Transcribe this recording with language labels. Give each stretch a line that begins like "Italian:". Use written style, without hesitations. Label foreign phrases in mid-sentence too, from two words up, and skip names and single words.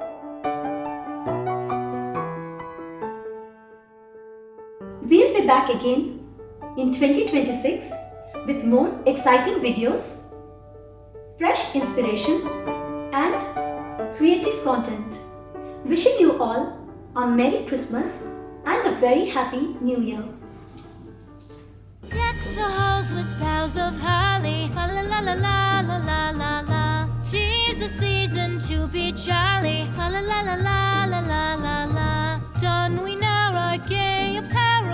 English: We'll be back again in 2026 with more exciting videos, fresh inspiration and creative content. Wishing you all a Merry Christmas and a very Happy New Year. Deck the halls with boughs of holly, la la la la la la la la. 'Tis the season to be jolly, la la la la la la la la. Don we now our gay apparel.